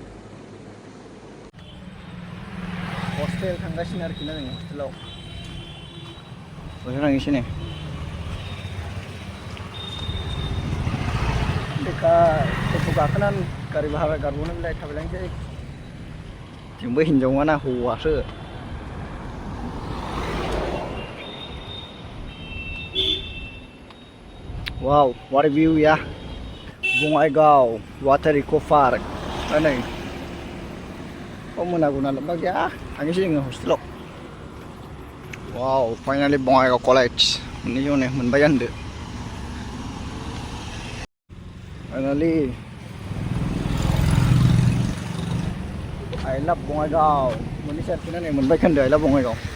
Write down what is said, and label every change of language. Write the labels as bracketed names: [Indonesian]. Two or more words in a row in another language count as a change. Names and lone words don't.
[Bodo] हस्टेल थांगासिनो आरोखि ना जोङो हस्टेलाव थांनोसै ने लेखा टट' गाखोनानै गारि भारा गारबावनो बिलाय थाबायलांसै जोंबो हिनजाव नङाना हौवासो [English] Wow, what a view, yeah. [Bodo] बङाइगाव वाटार इको पार्क दा नै मोनागौ नालाय मा गैया थांनोसै जोङो हस्टेलाव [English] wow finally [Bodo] बङाइगाव कलेज मोनबाय आंदो [English] finally I love [Bodo] बङाइगाव मोननै सारखिना नै मोनबाय खोन्दो [English] I love [Bodo] बङाइगाव